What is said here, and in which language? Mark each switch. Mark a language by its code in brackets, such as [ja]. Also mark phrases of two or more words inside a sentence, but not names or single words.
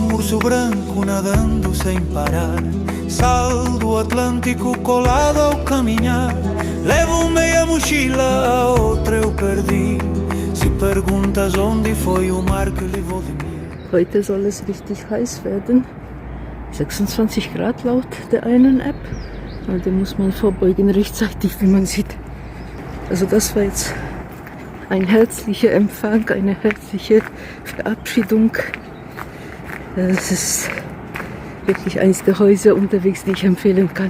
[pt] lenço branco nadando sem parar. Sal do Atlântico colado ao caminhar. Levo meia mochila, a outra eu perdi. Se perguntas onde foi o mar que levou de mim. [de] Heute soll es richtig heiß werden. 26 Grad laut der einen App. Und da muss man vorbeugen rechtzeitig, wie man sieht. Also das war jetzt ein herzlicher Empfang, eine herzliche Verabschiedung. Das ist wirklich eines der Häuser unterwegs, die ich empfehlen kann.